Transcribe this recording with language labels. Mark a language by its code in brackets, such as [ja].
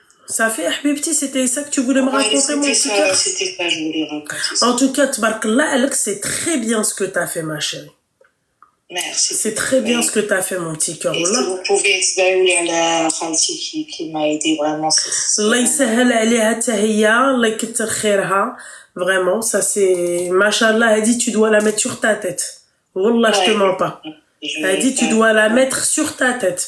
[fr] Ça fait, Habibti, c'était ça que tu voulais me raconter, mon petit cœur? C'était ça, je voulais raconter ça. En tout cas, Tbarkallah, c'est très bien ce que tu as fait, ma chérie. Merci. C'est très bien ce que tu as fait, mon petit cœur. Et si vous pouvez [ar] تباوي على خالتي [fr] qui m'a aidé vraiment. [ar] الله يسهل عليها حتى هي, الله يكتر خيرها. [fr] Vraiment, ça c'est... Machallah, elle dit tu dois la mettre sur ta tête. Wallah, je te mens pas. Elle dit tu dois la mettre sur ta tête.